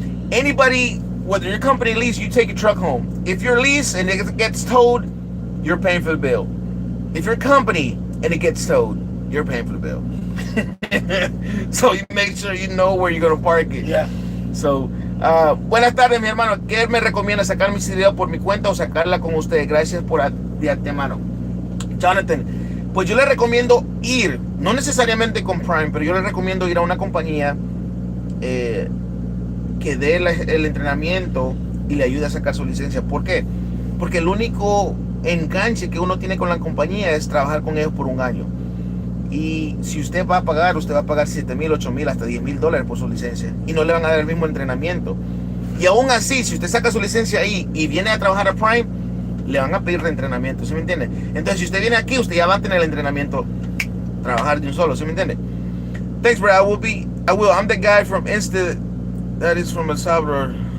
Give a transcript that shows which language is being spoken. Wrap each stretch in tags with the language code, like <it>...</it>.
<en>Anybody, whether your company lease, you take your truck home. If you're lease and it gets towed, you're paying for the bill. If you're company and it gets towed, you're paying for the bill. So you make sure you know where you're going to park it. Yeah.</en> <es>So, buenas tardes, mi hermano. ¿Qué me recomienda, sacar mi CDL por mi cuenta o sacarla con ustedes? Gracias de antemano. Jonathan, pues yo le recomiendo ir, no necesariamente con Prime, pero yo le recomiendo ir a una compañía que dé el entrenamiento y le ayude a sacar su licencia. ¿Por qué? Porque el único enganche que uno tiene con la compañía es trabajar con ellos por un año. Y si usted va a pagar $7,000, $8,000, hasta $10,000 por su licencia. Y no le van a dar el mismo entrenamiento. Y aún así, si usted saca su licencia ahí y viene a trabajar a Prime, le van a pedir reentrenamiento, ¿sí me entiende? Entonces, si usted viene aquí, usted ya va a tener el entrenamiento, trabajar de un solo, ¿sí me entiende?</es> <en>Thanks, bro. I will. I'm the guy from Insta, that is from El Salvador.</en>